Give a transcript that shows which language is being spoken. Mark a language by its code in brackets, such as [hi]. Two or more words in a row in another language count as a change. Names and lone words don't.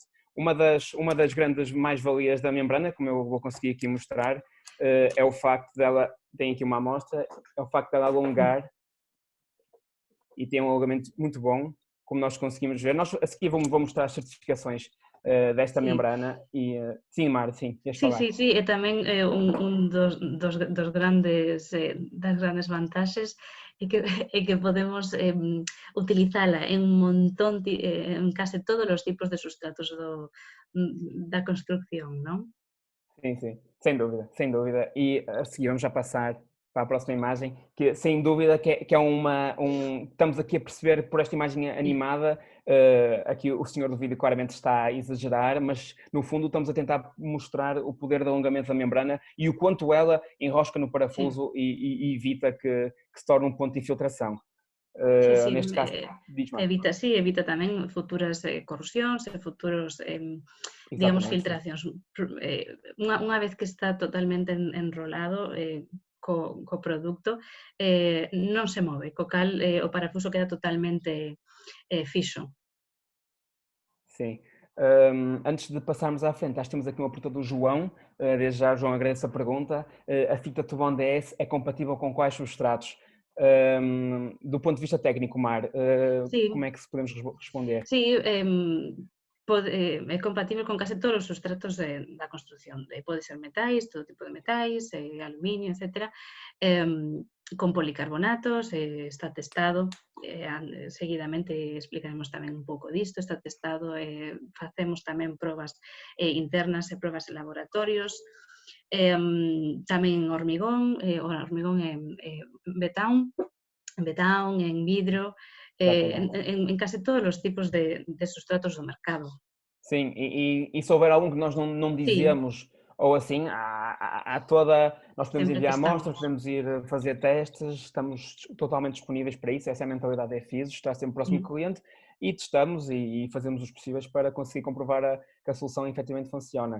[pt] Uma das grandes mais-valias da membrana, como eu vou conseguir aqui mostrar, é o facto dela, tem aqui uma amostra, é o facto dela alongar e tem um alongamento muito bom, como nós conseguimos ver. Nós a seguir vou mostrar as certificações desta [gl] Sí, [pt] membrana e sim, Mar, sim, ias [gl] sí, [pt] falar. [gl] sí, sí, e tamén un dos grandes das grandes vantaxes é que podemos utilizala en un montón en case todos os tipos de sustratos da construcción, non? [pt] Sim, sim, sem dúvida, sem dúvida. E a seguir vamos já passar para a próxima imagem, que sem dúvida que é estamos aqui a perceber por esta imagem animada, aqui o senhor do vídeo claramente está a exagerar, mas no fundo estamos a tentar mostrar o poder de alongamento da membrana e o quanto ela enrosca no [gl] Sí, [pt] parafuso e evita que se torne um ponto de infiltração. [gl] sí, sí, [pt] Neste caso, diz Mar. [gl] evita tamén futuras corrosións e futuros, digamos, [pt] Exatamente, sim. [gl] filtracións. Unha vez que está totalmente enrolado co produto, non se move, co cal o parafuso queda totalmente fixo. [pt] Sim. Antes de passarmos à frente, acho que temos aqui uma pergunta do João. Desde já, João, agradeço a pergunta. A fita Tubon DS é compatível com quais substratos? Do ponto de vista técnico, Mar, como [gl] Sí, [pt] é que se podemos responder? [gl] sí, é compatible con case todos os substratos da construción. Pode ser metais, todo tipo de metais, aluminio, etcétera, con policarbonatos, está testado, seguidamente explicaremos tamén un pouco disto, está testado, facemos tamén probas internas e probas en laboratorios, tamén hormigón, o hormigón en betán, en vidro, [pt] Exatamente. [gl] en case todos os tipos de sustratos do mercado. [pt] Sim, e se houver algum que nós não [gl] Sí, [pt] dizemos ou assim, nós podemos [gl] Sempre [pt] enviar amostras, [gl] testamos. [pt] podemos ir fazer testes, estamos totalmente disponíveis para isso, essa é a mentalidade da FISO, estar sempre próximo do Uhum. cliente e testamos e fazemos os possíveis para conseguir comprovar que a solução efetivamente funciona.